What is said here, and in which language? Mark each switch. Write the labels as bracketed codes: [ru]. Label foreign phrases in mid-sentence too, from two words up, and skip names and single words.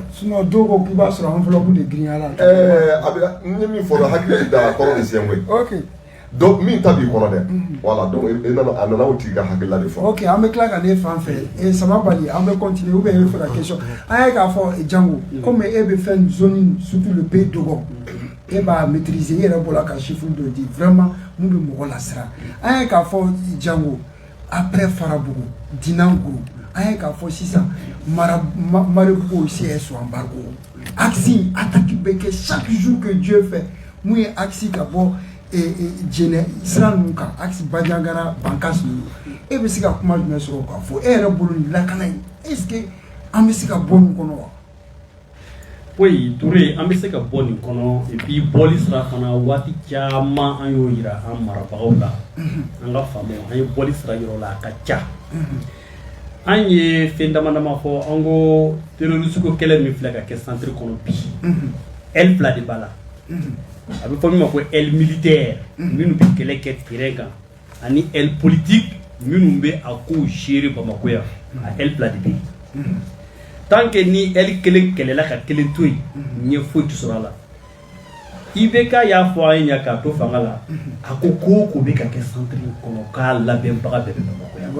[bm] sinon dɔw ko k'i b'a sɔrɔ enveloppe de girinya la a bɛ n ye min fɔ dɛ hakili da kɔrɔ de siɲɛ koyi ok donc min ta b'i kɔnɔ dɛ [fr] voilà donc [bm] a nana o tigi ka hakilila de fɔ ok an bɛ tila ka ne fan fɛ sama bali an bɛ [fr] continuer ou bien [bm] e bɛ fɛ ka question an ye k'a fɔ Django comme e bɛ fɛn zone [fr] surtout le pays Dogon [bm] e b'a maîtriser e yɛrɛ bɔra ka chiffre dɔ di vraiment mun bɛ mɔgɔ lasira an ye k'a fɔ Django après Farabugu Dinanguru an ye k'a fɔ sisan Maribugu [fr] aussi est sous embargo axe attaque [bm] bɛ kɛ [fr] chaque jour que Dieu fait [bm] mun ye axe ka bɔ jɛnɛ sira ninnu kan axe Bandiagara Bankas ninnu e bɛ se ka kuma jumɛn sɔrɔ k'a fɔ e yɛrɛ bolo nin lakana in [fr] est ce que [bm] an bɛ se ka bɔ nin kɔnɔ wa. oui Touré an bɛ se ka bɔ nin kɔnɔ [fr] et puis [bm] bɔli sira fana waati caman an y'o yira an marabagaw la an ka faamaw an ye bɔli sira yɔrɔ la a ka ca an ye fɛn dama dama fɔ an ko terroriste ko kɛlɛ min filɛ ka kɛ centre kɔnɔ bi aile fila de b'a la a bɛ fɔ min ma ko aile militaire minnu bɛ kɛlɛ kɛ terrain kan ani aile politique minnu bɛ a kow gérer Bamako yan a aile fila de bɛ yen [fr] tant que [bm] ni aile kelen kɛlɛla ka kelen to yen ɲɛ foyi tɛ sɔrɔ a la IBK y'a fɔ an ye ɲa k'a to fanga la a ko ko ko bɛ ka kɛ centre in kɔnɔ k'a labɛnbaga bɛɛ bɛ Bamako yan.